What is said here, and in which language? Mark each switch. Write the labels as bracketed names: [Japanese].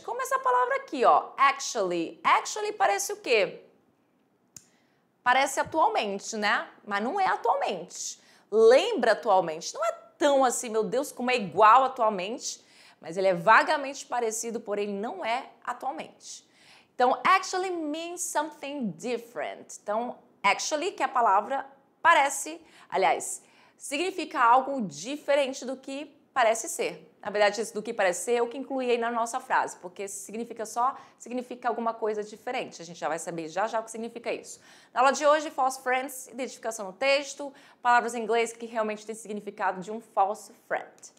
[Portuguese] Como essa palavra aqui, actually. Actually parece o quê? Parece atualmente, né? Mas não é atualmente. Lembra atualmente. Não é tão assim, meu Deus, como é igual atualmente, mas ele é vagamente parecido, porém ele não é atualmente. [English] Então, actually means something different. [Portuguese] Então, actually, que é a palavra parece, aliás, significa algo diferente do que parece ser. Na verdade, isso do que parece ser é o que inclui aí na nossa frase, porque significa alguma coisa diferente. A gente já vai saber já o que significa isso. Na aula de hoje, false friends, identificação no texto, palavras em inglês que realmente têm significado de um false friend.